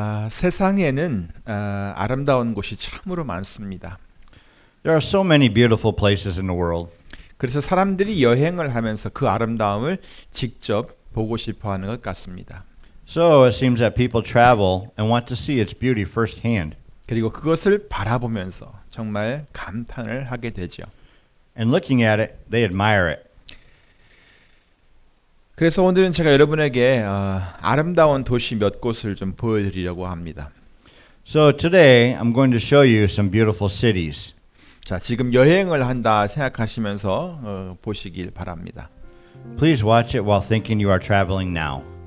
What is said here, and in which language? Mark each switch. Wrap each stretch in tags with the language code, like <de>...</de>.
<ko>세상에는 아름다운 곳이 참으로 많습니다.</ko> <en>There are so many beautiful places in the world.</en> <ko>그래서 사람들이 여행을 하면서 그 아름다움을 직접 보고 싶어 하는 것 같습니다.</ko> <en>So it seems that people travel and want to see its beauty firsthand.</en> <ko>그리고 그것을 바라보면서 정말 감탄을 하게 되죠.</ko> <en>And looking at it, they admire it.</en> <ko>그래서 오늘은 제가 여러분에게 아름다운 도시 몇 곳을 좀 보여드리려고 합니다.</ko> <en>So today, I'm going to show you some beautiful cities.</en> <ko>자, 지금 여행을 한다 생각하시면서 보시길 바랍니다.</ko> <en>Please watch it while thinking you are traveling now.</en>